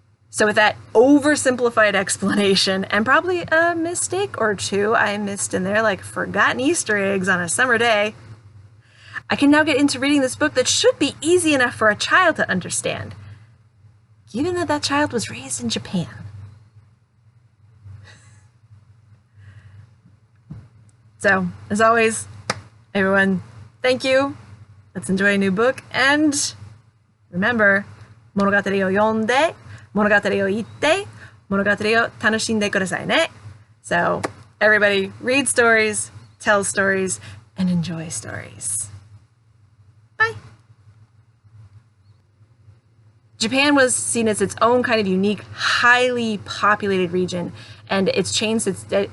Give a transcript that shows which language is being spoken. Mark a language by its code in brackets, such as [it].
[en] So with that oversimplified explanation, and probably a mistake or two I missed in there, like forgotten Easter eggs on a summer day, I can now get into reading this book that should be easy enough for a child to understand, given that child was raised in Japan. So, as always, everyone, thank you. Let's enjoy a new book, and remember, [ja] 物語を読んで、物語を言って、物語を楽しんでくださいね。 [en] So, everybody read stories, tell stories, and enjoy stories. Bye. Japan was seen as its own kind of unique, highly populated region, and it's changed its...